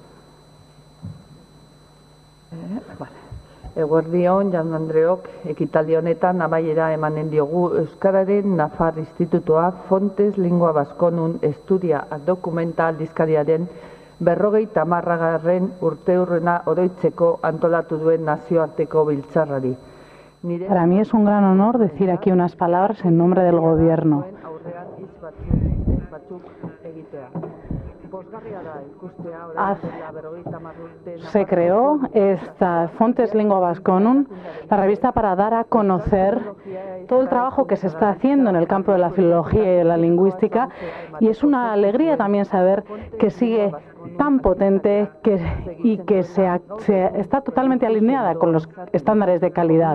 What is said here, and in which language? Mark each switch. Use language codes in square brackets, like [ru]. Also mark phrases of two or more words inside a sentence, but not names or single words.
[eu] Eguerdion, Jaun Andreok, ekitaldi honetan amaiera emanen diogu Euskararen Nafar Institutua Fontes Lingua Vasconum Estudia Dokumenta aldizkariaren 50. urteurrena oroitzeko antolatu duen nazioarteko biltzarrari. [es] Para mí es un gran honor decir aquí unas palabras en nombre del Gobierno. Se creó esta Fontes Lingua Vasconum, la revista, para dar a conocer todo el trabajo que se está haciendo en el campo de la filología y de la lingüística, y es una alegría también saber que sigue tan potente y que está totalmente alineada con los estándares de calidad.